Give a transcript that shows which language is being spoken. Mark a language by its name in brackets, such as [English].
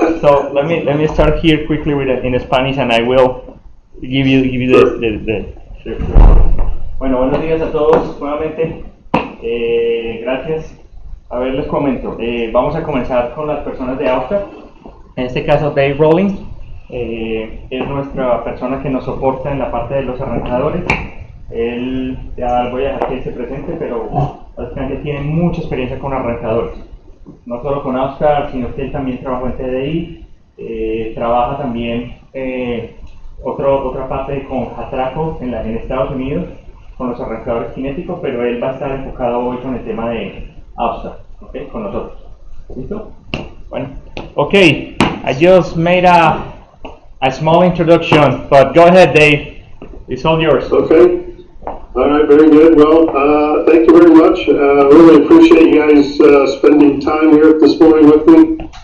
[English] So let me start here quickly with in Spanish, and I will give you the. [Spanish] Bueno, buenos días a todos nuevamente. Gracias. A ver, les comento. Vamos a comenzar con las personas de Austar. En este caso, Dave Rowling es nuestra persona que nos soporta en la parte de los arrancadores. Él, ya voy a dejar que se presente, pero básicamente tiene mucha experiencia con arrancadores. No solo con Austar, sino que él también trabajó en TDI, trabaja también otra parte con Atraco en Estados Unidos, con los arrancadores cinéticos, pero él va a estar enfocado hoy con el tema de Austar, ¿ok? Con nosotros. ¿Listo? [English] Bueno, okay, I just made a small introduction, but go ahead, Dave. It's all yours. Okay. All right, very good. Well, thank you very much. Really appreciate you guys spending time here this morning with me.